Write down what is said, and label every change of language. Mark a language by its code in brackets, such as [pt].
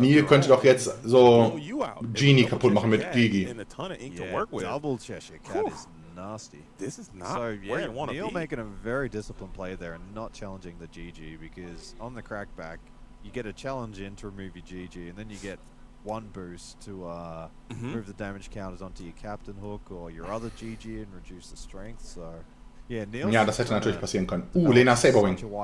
[de] Niel könnte doch jetzt so Genie kaputt machen mit Gigi. [en] Yeah, double Cheshire Cat is nasty. This is not where you want to be. Niel making a very disciplined play there and not challenging the GG, because on the crackback, you get a challenge in to remove your GG, and then you get one boost to move the damage counters onto your Captain Hook or your other GG and reduce the strength. So [de] ja, das hätte natürlich passieren können. Lena Saberwing.